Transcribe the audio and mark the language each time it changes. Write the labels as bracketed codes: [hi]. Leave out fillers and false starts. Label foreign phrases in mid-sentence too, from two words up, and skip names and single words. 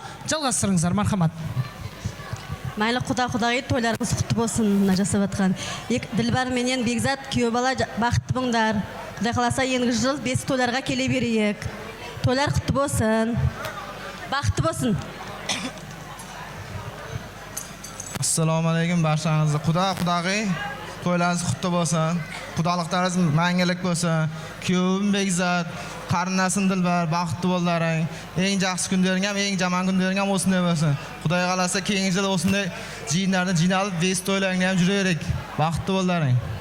[kk] Жалғастырыңыздар, мархамат. Майлы құда-құдағи тойларыңыз құтты болсын, мына жасап атқан. Ділбәр менен Бекзат, күйеу бала бақытты болыңдар. Құдай қаласа ендігі жыл 5 тойларға келе берейік. Тойлар құтты болсын. Бақытты болсын. [uz] Assalomu alaykum barchangizga. Құда-құдағи to'ylaringiz qutti bo'lsin. Qudaliqlaringiz mangilik bo'lsin. Kuyovim Bekzat, qarindoshim Dilbar, baxtli bo'llaring. Eng yaxshi kunlaring ham, eng yomon kunlaring ham o'sinday bo'lsin. Xudoy qalasa keyingi yil o'sinday jiyinlarni jinalib, vest to'ylaringni ham yuraverik. Baxtli bo'llaring.